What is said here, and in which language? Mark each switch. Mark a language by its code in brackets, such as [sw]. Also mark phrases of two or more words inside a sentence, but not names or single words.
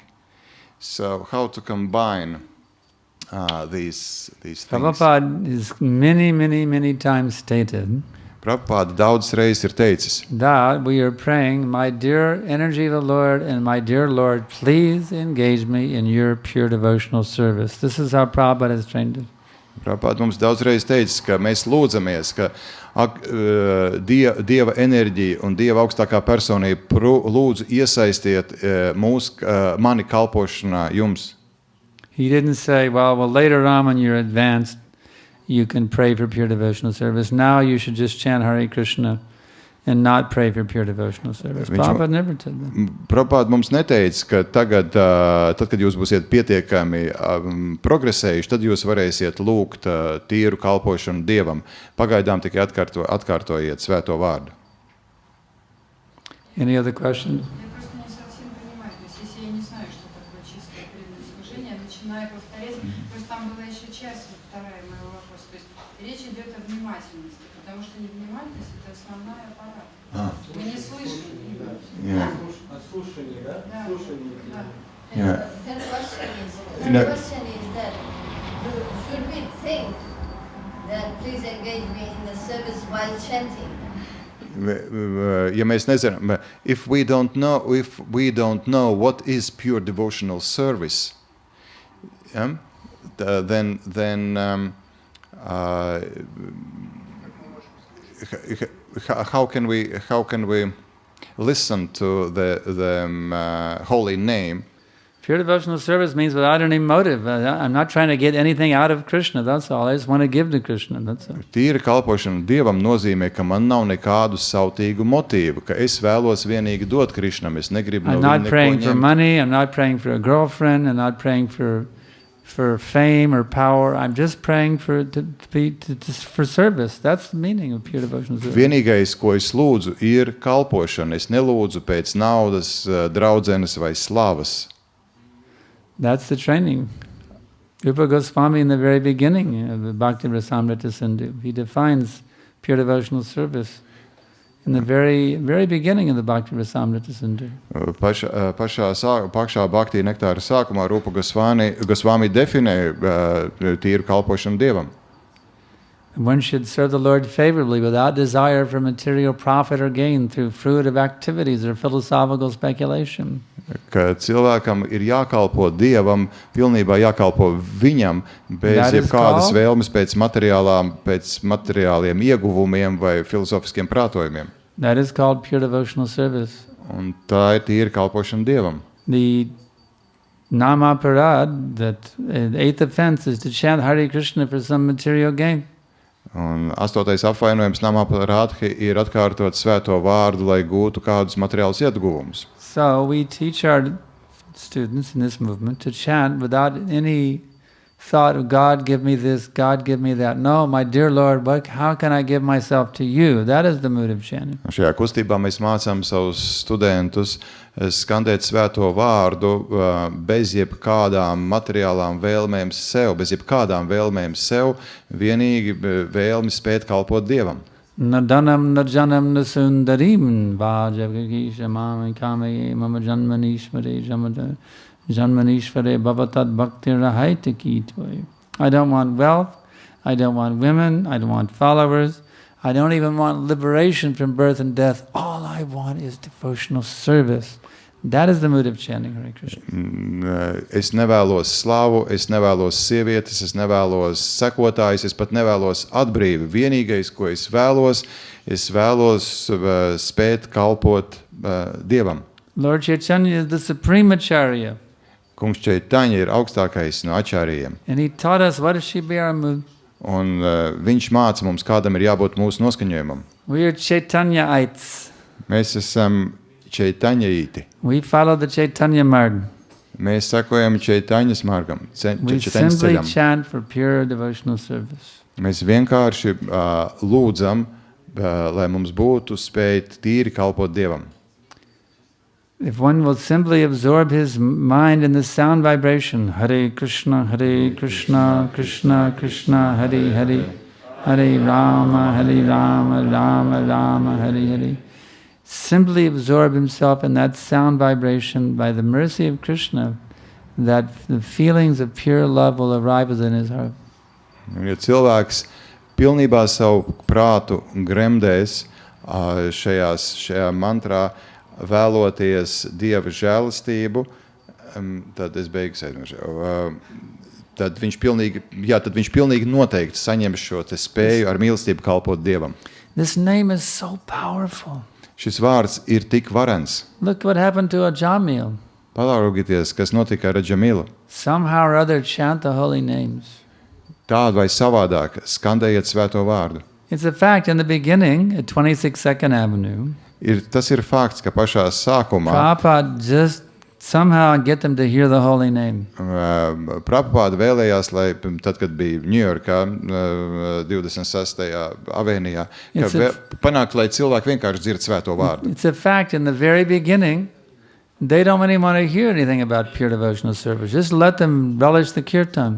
[en] So how to combine these things? Prabhupada is many times stated [lv] Prabhupada daudz reizes ir teicis, [en] that we are praying, my dear energy of the Lord and my dear Lord, please engage me in your pure devotional service. This is how Prabhupada has trained us. [lv] Prabhupada mums daudz reizes teicis, ka mēs lūdzamies, ka Dieva enerģija un Dieva augstākā personība lūdzu iesaistiet mani kalpošanā jums. [en] He didn't say, well, later on when you're advanced, you can pray for pure devotional service. Now you should just chant Hare Krishna and not pray for pure devotional service. Prabhupada never said that. [lv] Prabhupada mums neteica, ka tagad, tad, kad jūs būsiet pietiekami progresējuši, tad jūs varēsiet lūgt tīru kalpošanu Dievam. Pagaidām tikai atkārtojiet svēto vārdu. [en] Any other questions? [ru] Я просто не совсем понимаю, то есть если я не знаю, что такое чистое преданное служение, я начинаю повторять, просто там была еще часть, вот вторая моего вопроса, то есть речь идет о внимательности, потому что невнимательность – это основная аппарат. Мы не слышим. Слушание, да? Да. Слушание. Да. [en] Yeah. Her question No. is that should we think that please engage me in the service while chanting? [lv] Ja mēs nezinām, [en] if we don't know what is pure devotional service, yeah, then how can we listen to the holy name? Pure devotional service means without any motive. I'm not trying to get anything out of Krishna, that's all. I just want to give to Krishna, that's all. [lv] Tīra kalpošana Dievam nozīmē, ka man nav nekādu sautīgu motīvu, ka es vēlos vienīgi dot Krishnam, es negribu no [en] I'm [lv] viņa [en] not [lv] neko [en] praying for [lv] ņemt. [en] money, I'm not praying for a girlfriend, I'm not praying for fame or power. I'm just praying for service. That's the meaning of pure devotional service. [lv] Vienīgais, ko es lūdzu, ir kalpošana. Es nelūdzu pēc naudas, draudzenes vai slavas. [en] That's the training. Rupa Goswami in the very beginning of the Bhakti Rasamrita Sindhu, he defines pure devotional service in the very beginning of the Bhakti Rasamrita Sindhu. [lv] Pašā Bhakti nektāra sākumā Rupa Goswami definē tīru kalpošanu Dievam. [en] One should serve the Lord favorably without desire for material profit or gain through fruitive activities or philosophical speculation. [lv] Ka cilvēkam ir jākalpo Dievam, pilnībā jākalpo viņam, bez jebkādas vēlmes pēc materiāliem ieguvumiem vai filozofiskiem prātojumiem. [en] That is called pure devotional service. [lv] Un tā ir tīra kalpošana Dievam. [en] The namaparad, that eighth offense, is to chant Hare Krishna for some material gain. [lv] Un 8. apvainojums namaparādhi ir atkārtot svēto vārdu, lai gūtu kādus materiālus ieguvumus. [en] So we teach our students in this movement to chant without any thought of God give me this, God give me that. No, my dear Lord, how can I give myself to you? That is the mood of chanting. [lv] Šajā kustībā mēs mācām savus studentus skandēt svēto vārdu bez jebkādām materiālām vēlmēm sev, vienīgi vēlmi spēt kalpot Dievam. [sa] Nadanam najanam nasundarim vājavagīša māmi kāmēji mama janmanīšmari jamada Janmanishvare bhavatad bhakti rahaita kitoi. [en] I don't want wealth, I don't want women, I don't want followers, I don't even want liberation from birth and death. All I want is devotional service. That is the mood of chanting Hare Krishna. [lv] Es nevēlos slavu, es nevēlos sievietes, es nevēlos sekotājus, es pat nevēlos atbrīvi. Vienīgais, ko es vēlos spēt kalpot Dievam. [en] Lord Chaitanya is the supreme acharya. [lv] Kungs Chaitanya ir augstākais no ačārījiem. [en] And he taught us what should be our mood. [lv] Un viņš māca mums, kādam ir jābūt mūsu noskaņojumam. [en] We are Chaitanyaites. [lv] Mēs esam Čaitanjaīti. [en] We follow the Chaitanya Marg. [lv] Mēs sekojam Čaitaņas margam, [en] We [lv] Čaitaņas [en] simply [lv] ceļam. [en] chant for pure devotional service. [lv] Mēs vienkārši lūdzam, lai mums būtu spēt tīri kalpot Dievam. [en] If one will simply absorb his mind in the sound vibration, [sa] Hare Krishna, Krishna Krishna, Hare Hare, Hare Rama, Rama Rama, Hare Hare. [en] Simply absorb himself in that sound vibration by the mercy of Krishna, that the feelings of pure love will arrive within his heart. [lv] Un, ja cilvēks pilnībā savu prātu gremdēs šajā mantrā, vēloties Dieva žēlastību, tad es beigu sēdinošu. Tad viņš pilnīgi noteikti saņems šo te spēju ar mīlestību kalpot Dievam. [en] This name is so powerful. [lv] Šis vārds ir tik varens. [en] Look what happened to Ajamil. [lv] Paraugieties, kas notika ar Adžamilu. [en] Somehow or other chant the holy names. [lv] Tādu vai savādāk skandējiet svēto vārdu. [en] It's a fact in the beginning, at 26 Second Avenue, [lv] Tas ir fakts, ka pašā sākumā [en] Prabhupada just somehow get them to hear the holy name. [lv] Prabhupada vēlējās, lai tad, kad bija Ņujorkā 26. avēnijā, panākt, lai cilvēki vienkārši dzird svēto vārdu. [en] It's a fact in the very beginning, they don't really want to hear anything about pure devotional service. Just let them relish the kirtan.